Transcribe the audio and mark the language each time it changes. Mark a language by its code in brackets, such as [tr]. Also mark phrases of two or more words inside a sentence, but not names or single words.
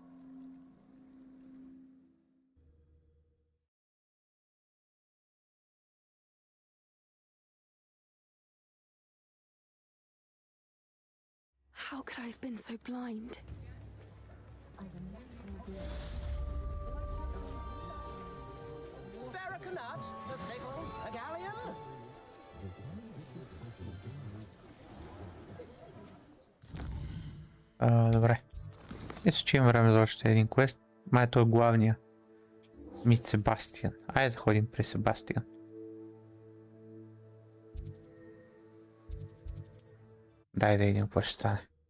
[en] How could I have been so blind? Spare a canut, a sickle, a galleon. [bg] Добре. Мисля, че имам време за още един квест. Май той е главния. Мит Себастиан. Айде да ходим при Себастиан. Дай да видим какво ще стане.